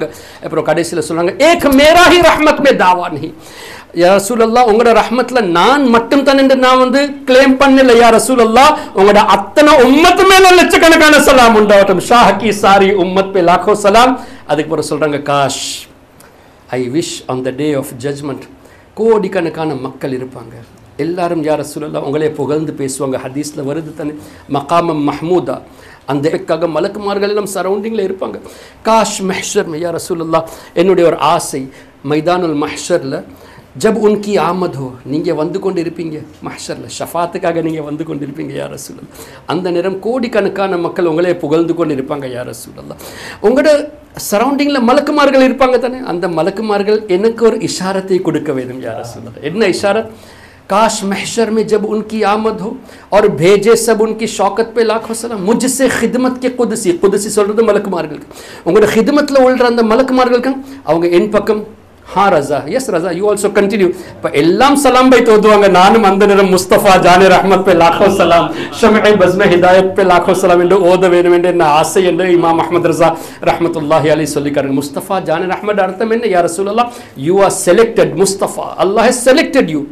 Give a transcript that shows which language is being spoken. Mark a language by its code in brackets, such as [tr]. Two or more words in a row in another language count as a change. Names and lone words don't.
[ta] அப்புறம் கடைசியில் சொல்றாங்க, [ur] ایک میرا ہی رحمت میں دعویٰ نہیں, [ar] يا رسول الله [ta] உங்களோட ரஹ்மத்ல நான் மட்டும் தான் என்று நான் வந்து கிளைம் பண்ணல. [ar] يا رسول الله [ta] உங்களோட அத்தனை உம்மத் மேல லட்சக்கணக்கான சலாம் உண்டாவட்டும். [ur] شاہ کی ساری امت پہ لاکھوں سلام. [ta] அதுக்கு பிறகு சொல்றாங்க, காஷ் [en] I wish on the day of judgment [ta] கோடிக்கணக்கான மக்கள் இருப்பாங்க, எல்லாரும் [ar] يا رسول الله [ta] உங்களே புகழ்ந்து பேசுவாங்க. ஹதீஸ்ல வருது தானே, [ar] مقامًا محمودًا, [ta] அந்த இடத்துக்காக மலக்குமார்கள் எல்லாம் சரௌண்டிங்கில் இருப்பாங்க. [ur] کاش محشر میں [ar] يا رسول الله, [ta] என்னுடைய ஒரு ஆசை மைதானுல் மஹ்ஷர்ல [ur] جب ان کی آمد ہو, [ta] நீங்கள் வந்து கொண்டு இருப்பீங்க மஹ்ஷரில், ஷஃபாத்துக்காக நீங்கள் வந்து கொண்டு இருப்பீங்க [ar] يا رسول الله. [ta] அந்த நேரம் கோடிக்கணக்கான மக்கள் உங்களே புகழ்ந்து கொண்டு இருப்பாங்க [ar] يا رسول الله. [ta] உங்களோட சரௌண்டிங்கில் மலக்குமார்கள் இருப்பாங்க தானே, அந்த மலக்குமார்கள் எனக்கு ஒரு இஷாரத்தை கொடுக்க வேண்டும் [ar] يا رسول الله. [ta] என்ன இஷாரத்? [ur] کاش محشر میں جب ان کی آمد ہو اور بھیجے سب ان کی شوکت پہ لاکھوں سلام، مجھ سے خدمت کے قدسی, कुदसी [ta] சொல்றது மலக்குமார்கள், உங்களோட खिदमतல உள்ள அந்த மலக்குமார்களுக்கு அவங்க என் பக்கம் [ur] ہاں رضا, [en] yes Raza, you also continue. [ta] இப்போ எல்லாம் சலாம் பை தோதுவாங்க. நானும் அந்த நேரம் [ur] مصطفیٰ جانِ رحمت پہ لاکھوں سلام، شمعِ بزمِ ہدایت پہ لاکھوں سلام [ta] என்று ஓத வேண்டும் என்று என்ன ஆசை என்று இமாம் அஹ்மத் ரஸா [ar] رحمة الله عليه [ta] சொல்லிக்காரு. [ur] مصطفیٰ جانِ رحمت [ta] அர்த்தம் என்ன? [ar] يا رسول الله, [en] you are selected Mustafa, Allah has selected you.